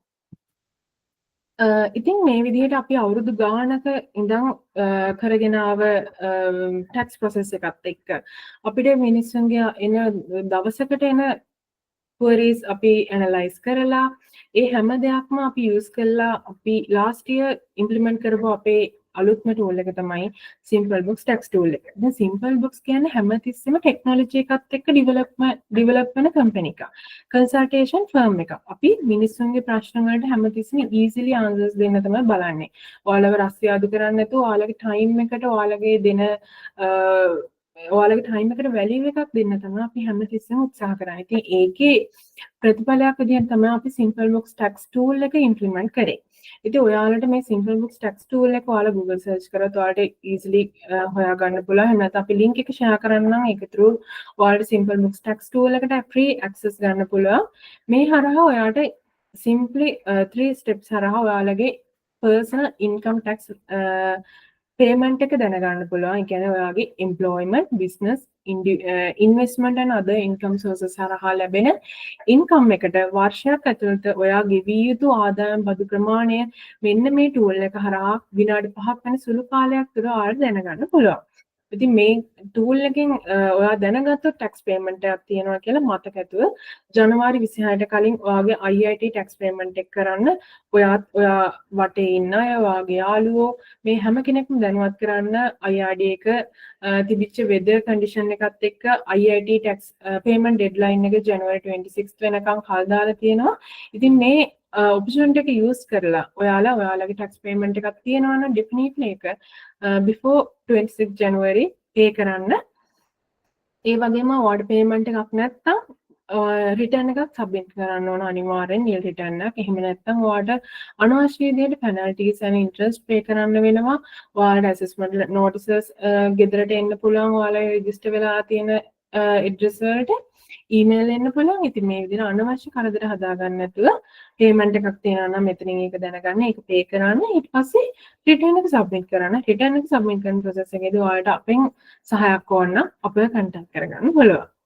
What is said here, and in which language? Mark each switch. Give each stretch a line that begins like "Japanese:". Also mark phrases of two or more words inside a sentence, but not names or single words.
Sinhala: ඉතින් මේ විදිහට අපි අවුරුදු ගානක ඉඳන් කරගෙන ආව
English: tax process
Sinhala: එකත් එක්ක අපිට මිනිස්සුන්ගේ එන දවසකට එන queries අපි analyze කරලා ඒ හැම දෙයක්ම අපි use කරලා අපි
English: last year implement
Sinhala: කරපු අපේ අලුත්ම tool එක තමයි Simplebooks tax tool එක. දැන් Simplebooks කියන්නේ හැමතිස්සෙම technology එකත් එක්ක develop වෙන company එකක්. consultation firm එකක්. අපි මිනිස්සුන්ගේ ප්‍රශ්න වලට හැමතිස්සෙම
English: easily answers
Sinhala: දෙන්න තමයි බලන්නේ. ඔයාලව රස්තියාදු කරන්නේ නැතුව ඔයාලගේ time එකට ඔයාලගේ දෙන ඔයාලගේ time එකට value එකක් දෙන්න තමයි අපි හැමතිස්සෙම උත්සාහ කරන්නේ. ඉතින් ඒකේ ප්‍රතිඵලයක් විදිහට තමයි අපි Simplebooks tax tool එක implement කරේ. ඉතින් ඔයාලට මේ Simplebooks tax tool එක ඔයාලා
English: Google search
Sinhala: කරලා ඔයාලට easily හොයාගන්න පුළුවන්. එහෙම නැත්නම් අපි link එක share කරන්නම් ඒක through ඔයාලට Simplebooks tax tool එකට
English: free access
Sinhala: ගන්න පුළුවන්. මේ හරහා ඔයාලට
English: simply 3 steps
Sinhala: හරහා ඔයාලගේ
English: personal income tax payment
Sinhala: එක දැනගන්න පුළුවන්. ඒ කියන්නේ ඔයාගේ
English: employment, business, investment and other income sources
Sinhala: හරහා ලැබෙන income එකට වර්ෂයක් ඇතුළත ඔයා ගෙවිය යුතු ආදායම් බදු ප්‍රමාණය මෙන්න මේ tool එක හරහා විනාඩි 5ක් වෙන සුළු කාලයක් තුළ ඔයාලට දැනගන්න පුළුවන්. ඉතින් මේ tool එකෙන් ඔයා දැනගත්තොත්
English: tax payment
Sinhala: එකක් තියෙනවා කියලා මතක ඇතුව ජනවාරි 26ට කලින් ඔයාගේ
English: IIT tax payment
Sinhala: එක කරන්න ඔයා වටේ ඉන්න අය ඔයාගේ යාළුවෝ මේ හැම කෙනෙක්ම දැනුවත් කරන්න IRD එක තිබිච්ච
English: weather condition
Sinhala: එකත් එක්ක
English: IIT tax payment deadline
Sinhala: එක
English: January 26th
Sinhala: වෙනකන් කල් දාලා තියෙනවා. ඉතින් මේ opportunity එක use කරලා ඔයාලගේ
English: tax payment
Sinhala: එකක් තියෙනවා නම් definitely එක
English: before 26 January pay
Sinhala: කරන්න. ඒ වගේම ඔයාලට payment එකක් නැත්නම් රිටර්න් එකක් සබ්මිට් කරන්න ඕන අනිවාර්යෙන්
English: nil return
Sinhala: එකක්. එහෙම නැත්නම් ඔයාලට අනවශ්‍ය විදිහට
English: penalties and interest pay
Sinhala: කරන්න වෙනවා. ඔයාලට
English: assessment notices
Sinhala: ගෙදරට එන්න පුළුවන්. ඔයාලා register වෙලා තියෙන address වලට email එන්න පුළුවන්. ඉතින් මේ විදිහට අනවශ්‍ය කරදර හදාගන්න නැතුව payment එකක් තියෙනවා නම් මෙතනින් ඒක දැනගන්න, ඒක pay කරන්න. ඊට පස්සේ return එක submit කරන්න. return එක submit කරන process එකේදී ඔයාලට අපෙන් සහායක් ඕන නම් අපව contact කරගන්න පුළුවන්.